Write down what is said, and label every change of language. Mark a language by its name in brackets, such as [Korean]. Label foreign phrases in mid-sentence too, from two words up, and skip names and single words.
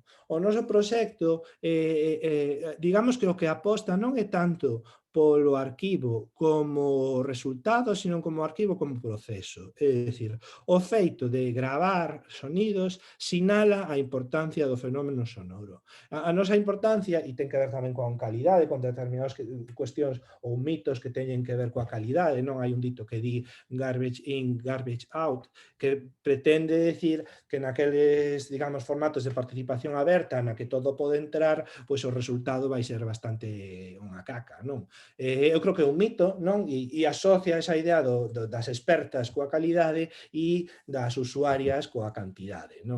[Galician] O noso proxecto, digamos que o que aposta non é tanto polo arquivo como resultado, sino como arquivo como proceso. É dicir, o feito de gravar sonidos sinala a importancia do fenómeno sonoro. A nosa importancia, e ten que ver tamén coa calidade, con determinadas cuestións ou mitos que teñen que ver coa calidade, non hai un dito que di [English] garbage in, garbage out, [Galician] que pretende decir que naqueles, digamos, formatos de participación aberta na que todo pode entrar, pois o resultado vai ser bastante unha caca, non? Eu creo que é un mito, non? E asocia esa idea das expertas coa calidade e das usuarias coa cantidade, non?